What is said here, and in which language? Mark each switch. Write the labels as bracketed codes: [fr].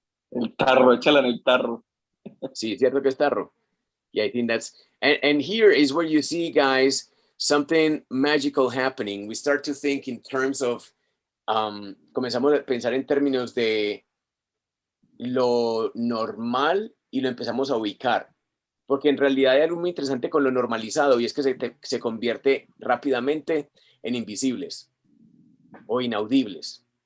[es] El tarro, échala en el tarro. Sí, cierto que es tarro. [en] Yeah, I think that's... And here is where you see, guys, something magical happening. We start to think in terms of... [es] comenzamos a pensar en términos de lo normal y lo empezamos a ubicar. Porque en realidad hay algo muy interesante con lo normalizado y es que se convierte rápidamente en invisibles o inaudibles.